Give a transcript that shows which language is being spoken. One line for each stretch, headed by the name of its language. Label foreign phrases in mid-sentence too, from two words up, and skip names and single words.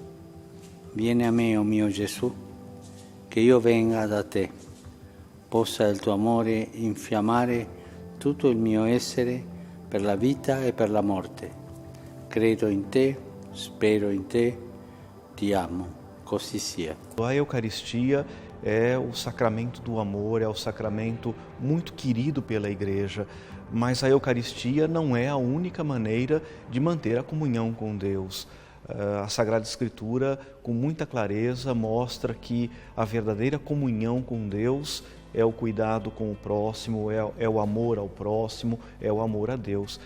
Italian: Vieni a me, o mio Gesù, che io venga da te. Possa il tuo amore infiammare tutto il mio essere per la vita e per la morte. Credo in te, spero in te, ti amo. Così sia.
Portuguese: A Eucaristia é o sacramento do amor, é o sacramento muito querido pela Igreja, mas a Eucaristia não é a única maneira de manter a comunhão com Deus. A Sagrada Escritura, com muita clareza, mostra que a verdadeira comunhão com Deus é o cuidado com o próximo, é o amor ao próximo, é o amor a Deus.